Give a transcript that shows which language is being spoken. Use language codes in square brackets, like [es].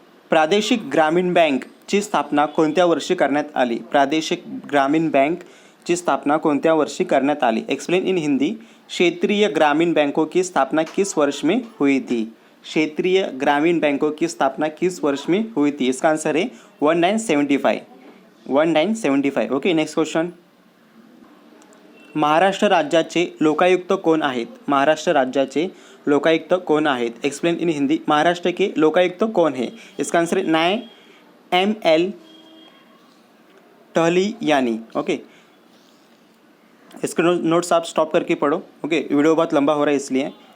[mr] प्रादेशिक ग्रामीण बँकची स्थापना कोणत्या वर्षी करण्यात आली? प्रादेशिक ग्रामीण बँकची स्थापना कोणत्या वर्षी करण्यात आली? [en] Explain in Hindi. [hi] क्षेत्रीय ग्रामीण बैंकों की स्थापना किस वर्ष में हुई थी? क्षेत्रीय ग्रामीण बैंकों की स्थापना किस वर्ष में हुई थी? इसका आंसर है 1975. 1975. Okay, next question. [mr] महाराष्ट्र राज्याचे लोकायुक्त कोण आहेत? महाराष्ट्र राज्याचे लोकायुक्त कौन आहेत? [en] Explain in Hindi. [hi] महाराष्ट्र के लोकायुक्त कौन है? इसका आंसर है न्याय ML टहलियानी. ओके, इसके नोट्स आप स्टॉप करके पढ़ो. ओके, वीडियो बहुत लंबा हो रहा है इसलिए.